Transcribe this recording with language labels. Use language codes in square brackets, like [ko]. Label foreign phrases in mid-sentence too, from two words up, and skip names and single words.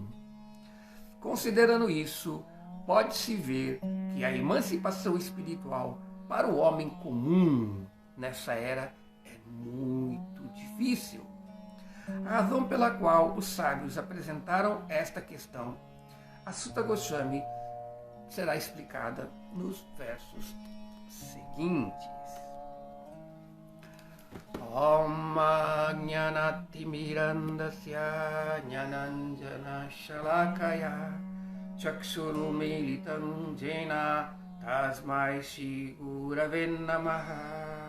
[pt] Considerando isso, pode-se ver que a emancipação espiritual para o homem comum nessa era é muito difícil. A razão pela qual os sábios apresentaram esta questão a Suta Goswami será explicada nos versos seguintes. [sa] ॐ ज्ञानतिमिरान्धस्य ज्ञानाञ्जन शलाकया चक्षुरुन्मीलितं येन तस्मै श्री गुरवे नमः.